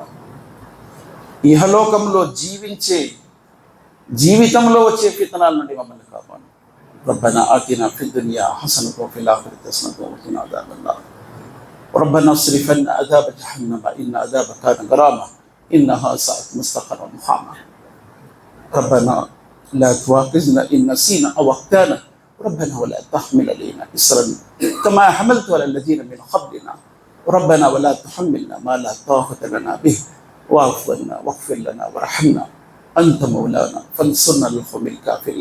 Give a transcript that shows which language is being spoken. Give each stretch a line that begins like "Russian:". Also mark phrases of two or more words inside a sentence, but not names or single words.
Telugu: ఇహలోకంలో జీవితంలో వచ్చే ఫిత్నాల నుండి మమ్మల్ని కాపాడు.
Arabic: ربنا آتنا في الدنيا حسنة وفي الآخرة حسنة وقنا عذاب النار. ربنا اصرف عنا عذاب جهنم إن عذابها كان غراما إنها ساءت مستقرا ومقاما. ربنا لا تواخذنا إن نسينا أو أخطأنا ربنا ولا تحمل علينا إصرا كما حملت على الذين من قبلنا ربنا ولا تحملنا ما لا طاقة لنا به واعف عنا واغفر لنا وارحمنا أنت مولانا فانصرنا على القوم الكافرين.